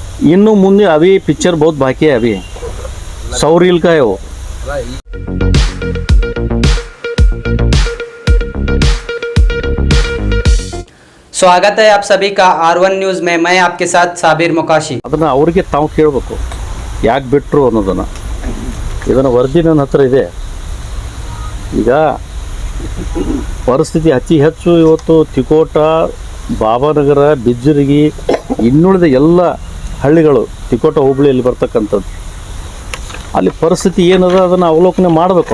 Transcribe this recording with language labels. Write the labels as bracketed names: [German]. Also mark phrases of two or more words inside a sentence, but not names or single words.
[Kannada] ಇನ್ನೂ ಮುಂದೆ [Hindi] अभी पिक्चर बहुत बाकी है अभी 100 रील का है वो। स्वागत है आप सभी का R1 न्यूज़ में। मैं आपके साथ साबिर मुकाशी। [Kannada] ಅದನ್ನು ಅವರಿಗೆ ತಾವು ಕೇಳಬೇಕು ಯಾಕೆ ಬಿಟ್ಟರು ಅನ್ನೋದನ್ನು। ಇದನ್ನು ವರದಿ ನನ್ನ ಹತ್ರ ಇದೆ। ಈಗ ಪರಿಸ್ಥಿತಿ ಅತಿ ಹೆಚ್ಚು ಇವತ್ತು ತಿಕೋಟ, ಬಾಬಾನಗರ, ಬಿಜ್ಜರಿಗಿ, ಇನ್ನುಳಿದ ಎಲ್ಲ ಹಳ್ಳಿಗಳು ತಿಕೋಟ ಹೋಬಳಿಯಲ್ಲಿ ಬರ್ತಕ್ಕಂಥದ್ದು, ಅಲ್ಲಿ ಪರಿಸ್ಥಿತಿ ಏನದ ಅದನ್ನು ಅವಲೋಕನೆ ಮಾಡಬೇಕು।